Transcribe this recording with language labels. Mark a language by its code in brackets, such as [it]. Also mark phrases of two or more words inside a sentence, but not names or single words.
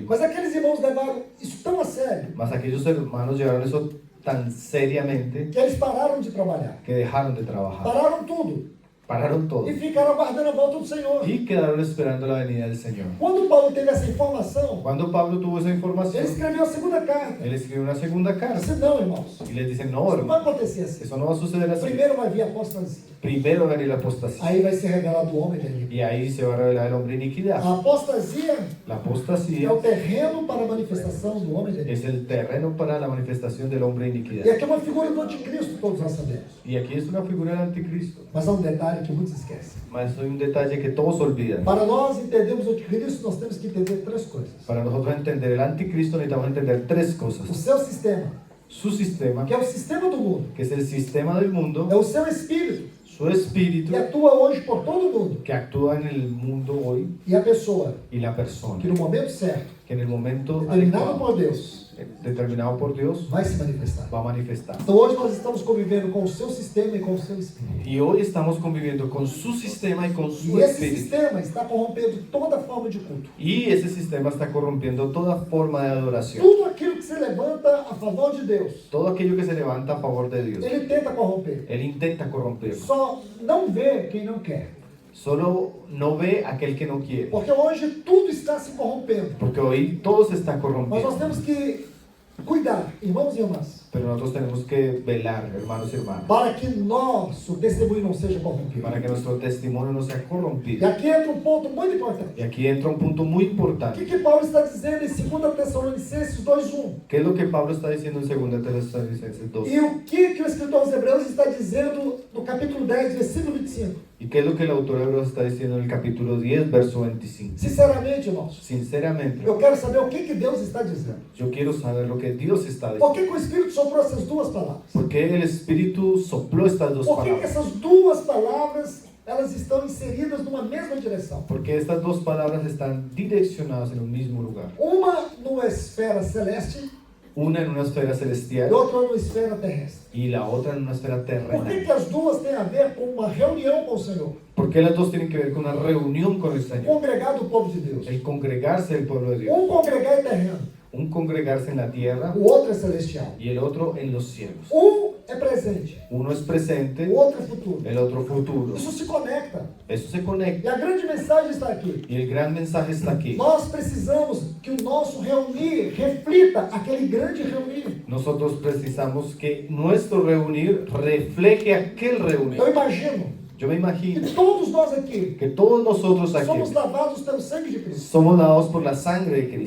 [pt] Mas aqueles irmãos levaram isso tão a sério [es] Mas aquellos hermanos llevaron eso tan seriamente [pt] que eles pararam de trabalhar. [es] que dejaron de trabajar. [pt] Pararam tudo [es] Pararon todo [pt] e ficaram aguardando a volta do Senhor. [es] y quedaron esperando la venida del Señor. [pt] Quando Paulo teve essa informação, [es] Cuando Pablo tuvo esa [pt] ele [es] información, [pt] escreveu a segunda carta. [es] él escribió una segunda [pt] Ele [es] carta [pt] disse, não, irmãos, [es] y les dice, no, [pt] isso não vai [es] hermano, [pt] acontecer assim. [es] eso no va a suceder así. [pt] Primeiro vai vir a apostasia. [es] Primero va a venir la apostasía [pt] Aí vai ser revelado o homem da iniquidade. [es] y ahí se va a revelar el hombre de iniquidad. [pt] A apostasia [es] La [pt] é [es] apostasía [pt] o terreno para a manifestação do homem da iniquidade. [es] es el terreno para la manifestación del hombre de [pt] E [es] iniquidad. [pt] aqui é uma figura do anticristo, todos nós sabemos. [es] Y aquí es una figura del anticristo. [pt] Mas há um detalhe que muitos esquecem. [es] Mas hay un detalle que todos olvidan. [pt] Para nós entendermos o anticristo, nós temos que entender três coisas. [es] Para nosotros entender el anticristo necesitamos entender tres [pt] O [es] cosas. [pt] seu sistema, [es] Su sistema, [pt] que é o sistema do mundo, [es] que es el sistema del mundo, [pt] é o seu espírito, [es] su espíritu, [pt] que atua hoje por todo o mundo, [es] que actúa en el mundo hoy, [pt] e a pessoa, [es] y la persona, [pt] que no momento certo, [es] que en el momento [pt] determinado [es] adecuado, [pt] por Deus, [es] determinado por Dios, [pt] vai se manifestar. [es] va a manifestar. [pt] Então hoje nós estamos convivendo com o seu sistema e com o seu espírito. [es] Y hoy estamos conviviendo con su sistema y con su [pt] E esse [es] espíritu. [pt] sistema está corrompendo toda forma de culto. [es] Y ese sistema está corrompiendo toda forma de adoración. [pt] Tudo aquilo que se levanta a favor de Deus, [es] Todo aquello que se levanta a favor de Dios, [pt] ele tenta corromper. [es] Él intenta corromperlo. [pt] Só não vê quem não quer. [es] Solo no ve aquel que no quiere. [pt] Porque hoje tudo está se corrompendo. [es] Porque hoy todo se está [pt] Mas [es] corrompiendo. [pt] nós temos que cuidar, irmãos e irmãs, [es] Pero nosotros tenemos que velar, hermanos y hermanas, [pt] para que nosso testemunho não seja corrompido. [es] para que nuestro testimonio no sea [pt] E [es] corrompido. [pt] aqui entra um ponto muito importante. [es] Y aquí entra un punto muy [pt] O [es] importante. [pt] que Paulo está dizendo em 2 Tessalonicenses 2:1? [es] ¿Qué es lo que Pablo está diciendo en 2 Tesalonicenses 2? [pt] E o que o escritor aos Hebreus está dizendo no capítulo 10, versículo 25? [es] ¿Y qué es lo que el autor de Hebreos está diciendo en el capítulo 10, verso 25? [pt] Sinceramente, irmãos, [es] Sinceramente, [pt] eu quero saber o que Deus está dizendo. [es] yo quiero saber lo que Dios está [pt] Por [es] diciendo. [pt] que o Espírito soprou essas duas palavras? [es] ¿Por qué el Espíritu sopló estas dos [pt] Por que [es] palabras? [pt] essas duas palavras elas estão inseridas numa mesma direção? [es] Porque estas dos palabras están direccionadas en un mismo lugar. [pt] Uma numa esfera celeste [es] Una en una esfera [pt] e [es] celestial [pt] outra numa esfera terrestre. [es] y la otra en una esfera [pt] Por que, [es] terrenal. [pt] que as duas têm a ver com uma reunião com o Senhor? [es] ¿Por qué las dos tienen que ver con una reunión con el Señor? [pt] Congregar do povo de Deus. [es] El congregarse del pueblo de Dios. [pt] Um congregar é terreno, [es] Un congregarse en la tierra [pt] o outro é celestial. [es] y el otro en los cielos. [pt] Um é presente, [es] Uno es presente, [pt] o outro é futuro. [es] el otro futuro. [pt] Isso se conecta. [es] Eso se [pt] E [es] conecta. [pt] a grande mensagem está aqui. [es] Y el gran mensaje está aquí. [pt] Nós precisamos que o nosso reunir reflita aquele grande reunir. [es] Nosotros precisamos que nuestro reunir refleje aquel reunir. [pt] Eu imagino [es] Yo me imagino [pt] que todos nós aqui [es] que todos nosotros aquí [pt] somos lavados pelo sangue de Cristo. [es] somos dados por la sangre de Cristo.